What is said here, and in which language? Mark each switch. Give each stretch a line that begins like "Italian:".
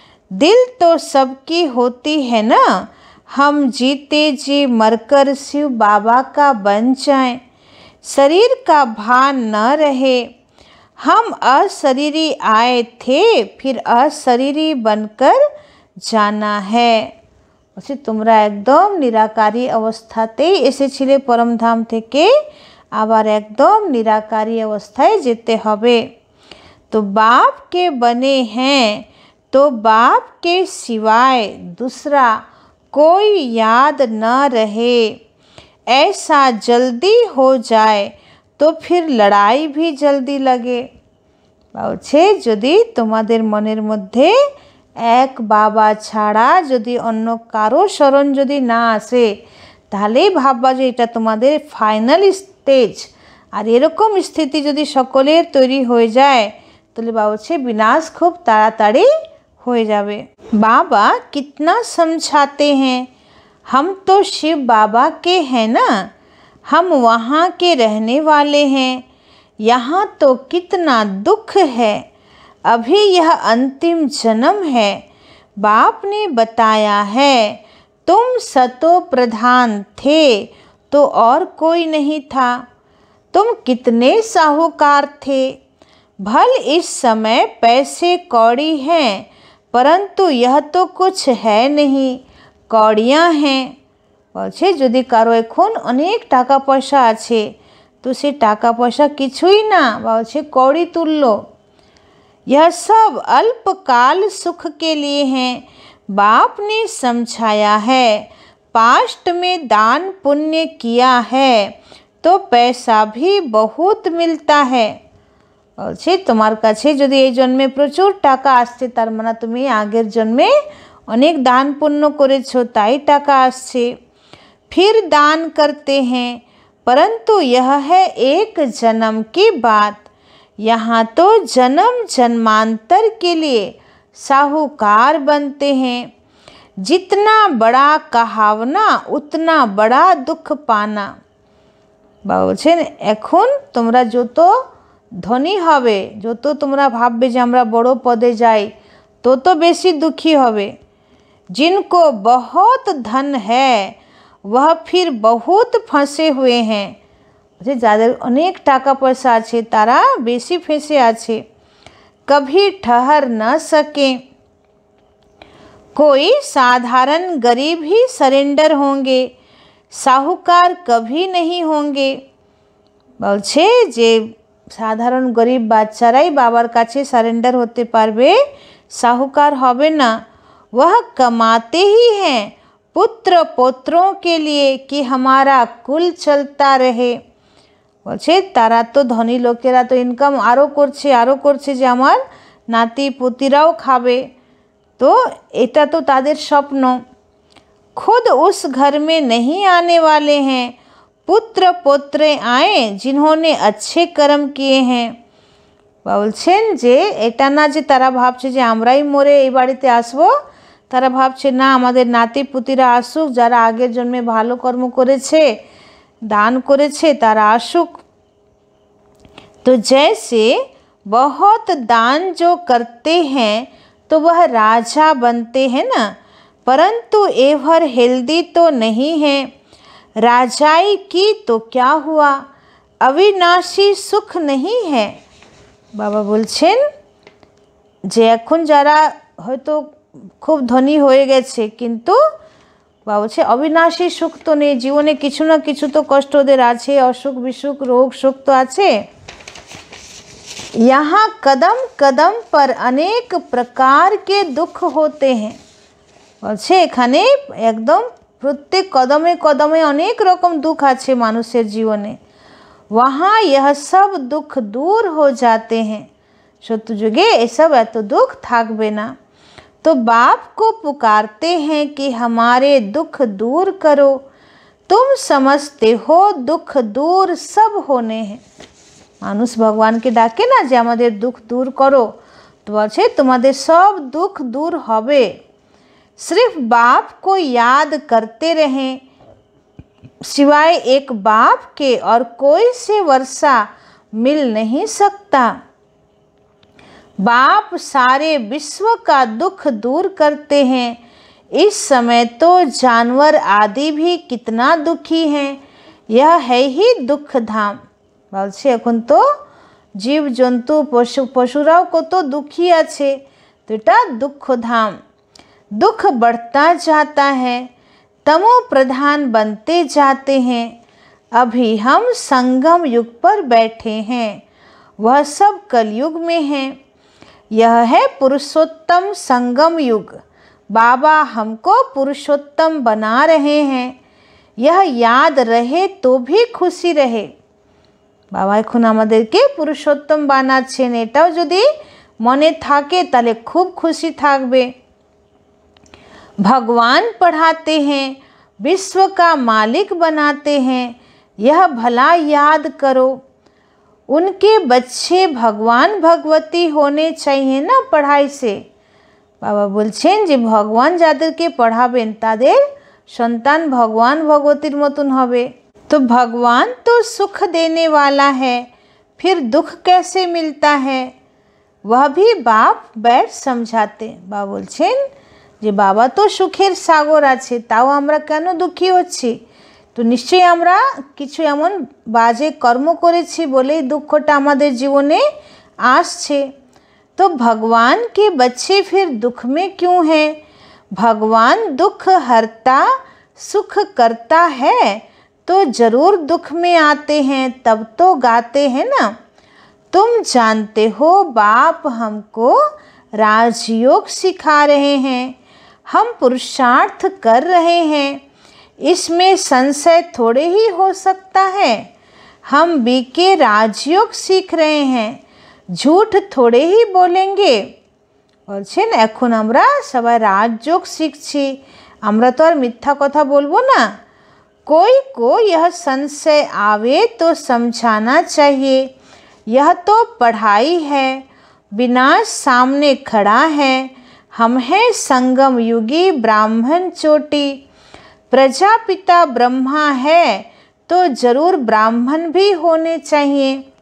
Hindi: दिल तो सबकी होती है ना, हम जीते जी मरकर शिव बाबा का बन जाएं। शरीर का भान न रहे, हम अशरीरी आए थे, फिर अशरीरी बनकर जाना है।
Bangla: বলছে তোমরা একদম নিরাকারী অবস্থাতেই এসেছিলে পরমধাম থেকে, আবার একদম নিরাকারী অবস্থায় যেতে হবে।
Hindi: तो बाप के बने हैं तो बाप के सिवाय दूसरा कोई याद न रहे। ऐसा जल्दी हो जाए तो फिर लड़ाई भी जल्दी लगे।
Bangla: বলছে যদি তোমাদের মনের মধ্যে এক বাবা ছাড়া যদি অন্য কারো স্মরণ যদি না আসে, তাহলেই ভাববা যে এটা তোমাদের ফাইনাল স্টেজ। আর এরকম স্থিতি যদি সকলের তৈরি হয়ে যায়, তাহলে বলছে বিনাশ খুব তাড়াতাড়ি হয়ে যাবে।
Hindi: बाबा कितना समझाते हैं, हम तो शिव बाबा के हैं ना, हम वहाँ के रहने वाले हैं। यहाँ तो कितना दुख है, अभी यह अंतिम जन्म है। बाप ने बताया है तुम सतो प्रधान थे तो और कोई नहीं था। तुम कितने साहूकार थे, भल इस समय पैसे कौड़ी हैं, परंतु यह तो कुछ है नहीं, कौड़ियाँ हैं।
Bangla: বলছে যদি কারো এখন অনেক টাকা পয়সা আছে, তো সে টাকা পয়সা কিছুই না, বলছে কৌড়ি তুল্য।
Hindi: यह सब अल्पकाल सुख के लिए हैं। बाप ने समझाया है, पास्ट में दान पुण्य किया है तो पैसा भी बहुत मिलता है।
Bangla: বলছে তোমার কাছে যদি এই জন্মে প্রচুর টাকা আসছে, তার মানে তুমি আগের জন্মে অনেক দান পুণ্য করেছো, তাই টাকা আসছে।
Hindi: फिर दान करते हैं, परंतु यह है एक जन्म की बात। यहाँ तो जन्म जन्मांतर के लिए साहूकार बनते हैं। जितना बड़ा कहावना उतना बड़ा दुख पाना।
Bangla: বলছেন এখন তোমরা যত ধনী হবে, যত তোমরা ভাববে যে আমরা বড় পদে যাই, তত বেশি দুঃখী হবে।
Hindi: जिनको बहुत धन है वह फिर बहुत फंसे हुए हैं।
Bangla: যাদের অনেক টাকা পয়সা আছে তারা বেশি ফেঁসে আছে।
Hindi: कभी ठहर न सके, कोई साधारण गरीब ही सरेंडर होंगे, साहूकार कभी नहीं होंगे।
Bangla: বলছে যে সাধারণ গরিব বাচ্চারাই বাবার কাছে সারেন্ডার হতে পারবে, साहूकार হবে না।
Hindi: वह कमाते ही हैं पुत्र पुत्रों के लिए कि हमारा कुल चलता रहे।
Bangla: বলছে তারা তো ধনী লোকেরা তো ইনকাম আরও করছে যে আমার নাতি পুতিরাও খাবে, তো এটা তো তাদের স্বপ্ন।
Hindi: खुद उस घर में नहीं आने वाले हैं, पुत्र पुत्रे आए जिन्होंने अच्छे कर्म किए हैं।
Bangla: বলছেন যে এটা না যে তারা ভাবছে যে আমরাই মরে এই বাড়িতে আসবো, তারা ভাবছে না আমাদের নাতি পুতিরা আসুক, যারা আগের জন্মে ভালো কর্ম করেছে, দান করেছে, তারা আসুক।
Hindi: तो जैसे बहुत दान जो करते हैं तो वह राजा बनते हैं ना, परंतु
English: ever healthy
Hindi: तो नहीं है। राजाई की तो क्या हुआ, अविनाशी सुख नहीं है।
Bangla: बाबा বলছেন যে এখন যারা হয়তো খুব ধনী হয়ে গেছে, কিন্তু বাবা বলছে অবিনাশী সুখ তো নেই, জীবনে কিছু না কিছু তো কষ্ট ওদের আছে, অসুখ বিসুখ রোগ শোক তো আছে।
Hindi: यहाँ कदम कदम पर अनेक प्रकार के दुख होते हैं।
Bangla: বলছে এখানে একদম প্রত্যেক কদমে কদমে অনেক রকম দুঃখ আছে মানুষের জীবনে।
Hindi: वहाँ यह सब दुख दूर हो जाते हैं।
Bangla: সত্য যুগে এসব এত দুঃখ থাকবে না।
Hindi: तो बाप को पुकारते हैं कि हमारे दुख दूर करो, तुम समझते हो दुख दूर सब होने हैं।
Bangla: মানুষ ভগবানকে ডাকে না যে আমাদের দুঃখ দূর করো, তো বলছে তোমাদের সব দুঃখ দূর হবে।
Hindi: सिर्फ बाप को याद करते रहें। सिवाय एक बाप के और कोई से वर्षा मिल नहीं सकता। बाप सारे विश्व का दुख दूर करते हैं। इस समय तो जानवर आदि भी कितना दुखी हैं। यह है ही दुख धाम।
Bangla: বলছে এখন তো জীব জন্তু পশুরাও কত
Hindi: दुखी
Bangla: আছে, तो এটা दुख धाम।
Hindi: दुख बढ़ता जाता है, तमो प्रधान बनते जाते हैं। अभी हम संगम युग पर बैठे हैं, वह सब कलयुग में हैं। यह है पुरुषोत्तम संगम युग। बाबा हमको पुरुषोत्तम बना रहे हैं। यह याद रहे तो भी खुशी रहे।
Bangla: বাবা এখন আমাদেরকে পুরুষোত্তম বানাচ্ছেন, এটাও যদি মনে থাকে তাহলে খুব খুশি থাকবে।
Hindi: भगवान पढ़ाते हैं, विश्व का मालिक बनाते हैं, यह भला याद करो। उनके बच्चे भगवान भगवती होने चाहिए ना पढ़ाई से। बाबा बोलছেন
Bangla: যে ভগবান যাদেরকে পড়াবেন তাদের সন্তান ভগবান ভগবতীর মতন হবে।
Hindi: तो भगवान तो सुख देने वाला है, फिर दुख कैसे मिलता है, वह भी बाप बैठ समझाते। बाबा बोलছেন
Bangla: যে বাবা তো সুখের সাগর আছে, তাও আমরা কেন দুঃখী হচ্ছি? তো নিশ্চয়ই আমরা কিছু এমন বাজে কর্ম করেছি বলেই দুঃখটা আমাদের জীবনে আসছে।
Hindi: तो भगवान के बच्चे फिर दुख में क्यों हैं? भगवान दुख हरता सुख करता है, तो जरूर दुख में आते हैं, तब तो गाते हैं ना। तुम जानते हो बाप हमको राजयोग सिखा रहे हैं, हम पुरुषार्थ कर रहे हैं, इसमें संशय थोड़े ही हो सकता है। हम बीके राजयोग सीख रहे हैं, झूठ थोड़े ही बोलेंगे।
Bangla: বলছেন এখন আমরা সবাই রাজযোগ শিখছি, আমরা তো আর মিথ্যা কথা বলবো না।
Hindi: कोई को यह संशय आवे तो समझाना चाहिए, यह तो पढ़ाई है, विनाश सामने खड़ा है। हम हैं संगम युगी ब्राह्मण चोटी, प्रजापिता ब्रह्मा है तो जरूर ब्राह्मण भी होने चाहिए।